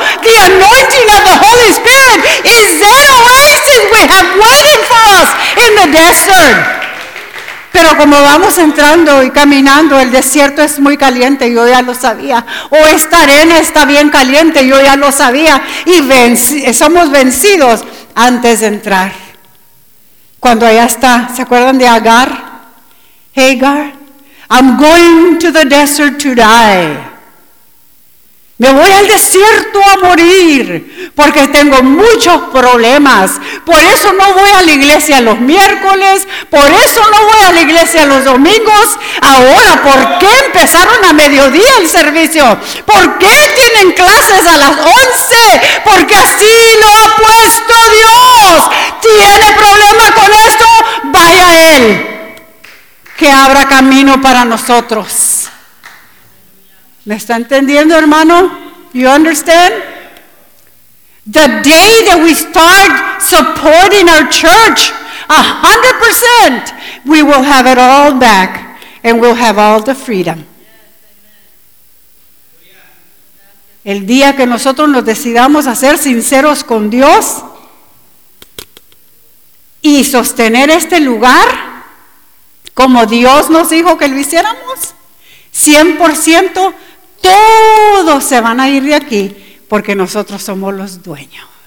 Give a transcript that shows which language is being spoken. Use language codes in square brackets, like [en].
[en] The anointing of the Holy Spirit is that oasis we have waiting for us in the desert. [es] Pero como vamos entrando y caminando, el desierto es muy caliente, yo ya lo sabía. O esta arena está bien caliente, yo ya lo sabía. Y somos vencidos antes de entrar. Cuando allá está, ¿se acuerdan de Agar? [en] Hagar, I'm going to the desert to die. [es] Me voy al desierto a morir porque tengo muchos problemas. Por eso no voy a la iglesia los miércoles. Por eso no voy a la iglesia los domingos. Ahora, ¿por qué empezaron a mediodía el servicio? ¿Por qué tienen clases a las 11? Porque así lo ha puesto Dios. ¿Tiene problema con esto? Vaya a Él, que abra camino para nosotros. ¿Me está entendiendo, hermano? [en] You understand? The day that we start supporting our church 100%, we will have it all back and we'll have all the freedom. [es] El día que nosotros nos decidamos a ser sinceros con Dios y sostener este lugar como Dios nos dijo que lo hiciéramos, 100%, todos se van a ir de aquí porque nosotros somos los dueños.